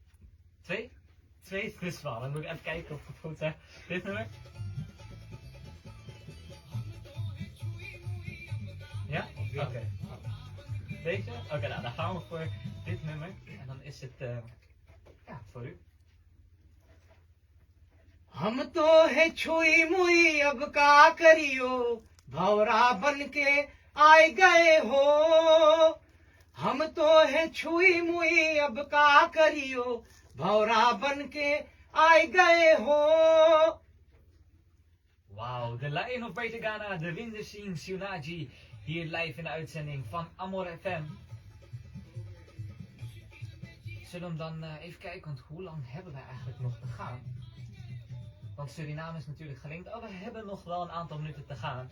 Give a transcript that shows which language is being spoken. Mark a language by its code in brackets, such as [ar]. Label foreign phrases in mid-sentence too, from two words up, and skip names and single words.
[nl] 2? 2 is dus wel. Dan moet ik even kijken of ik het goed zeg. Dit nummer? Ja? Oké. Deze? Oké, nou dan gaan we voor dit nummer. En dan is het, ja, voor u. [hi] हम तो है छुई मुई अब का करियो भौरा बन के आए गए हो हम तो है छुई मुई अब का करियो भौरा बन के आए गए हो [nl] Wauw, de Lion of Greater Ghana, de Winderzien Sionaji. Hier live in de uitzending van Amor FM. Zullen we hem dan even kijken, want hoe lang hebben wij eigenlijk nog te gaan? Want Suriname is natuurlijk gelinkt. Oh, we hebben nog wel een aantal minuten te gaan.